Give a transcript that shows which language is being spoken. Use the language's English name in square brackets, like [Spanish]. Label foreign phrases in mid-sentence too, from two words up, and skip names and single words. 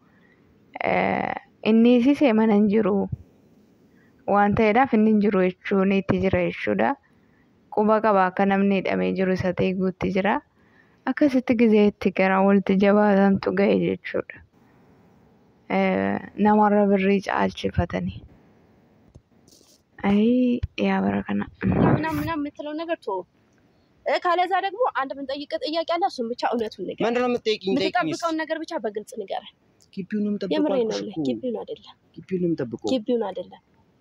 [Oromo] Inni sisee mana hin jiru waan ta'eedhaaf inni hin jiru jechuun itti jira jechuudha. Quba qaba akka namni hidhamee jiru isa ta'e guutti jira. Akkasitti gizeetti gara walitti jabaatantu ga'e jechuudha. Namarra birrii caalchifatanii. [Amharic] ያ በረከና ምናምን የምትለው ነገር ቶ ካለዛ ደግሞ አንድ የምንጠይቀው ጥያቄ አለ። እሱን ብቻ እውነቱን ነገር ምንድነው የምትጠይቂኝ? የምትጠብቀውን ነገር ብቻ በግልጽ ንገረን። ግቢውንም ጠብቀው። የምሬን ነው። ግቢውን አይደለም። ግቢውንም ጠብቀው።